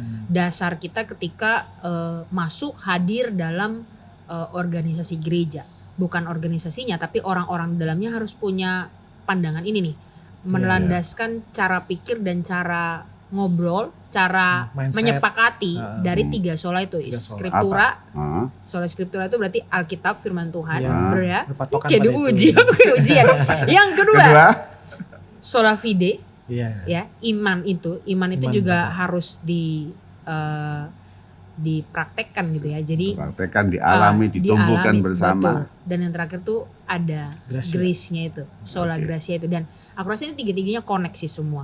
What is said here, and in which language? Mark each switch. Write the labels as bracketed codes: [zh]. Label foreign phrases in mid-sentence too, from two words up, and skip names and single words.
[id] dasar kita ketika masuk hadir dalam organisasi gereja. Bukan organisasinya, tapi orang-orang di dalamnya harus punya pandangan ini nih, melandaskan cara pikir dan cara ngobrol, cara Mindset. menyepakati dari 3 sola itu. 3 sola. Skriptura, Hah? [la] sola skriptura [id] itu berarti Alkitab, firman Tuhan, Iya. bener ya? Berpatokan Kayak pada diuji, itu. ujian. Yang kedua, Kedua, [la] sola fide, [id] Iya. ya, iman itu Iman juga betul. harus dipraktekkan gitu ya. Jadi praktekan dialami, ditumbuhkan dialami, bersama. betul. Dan yang terakhir tuh ada Gracia. grace-nya itu, sola Oke. gracia itu, dan aku rasa ini tiga-tiganya koneksi semua.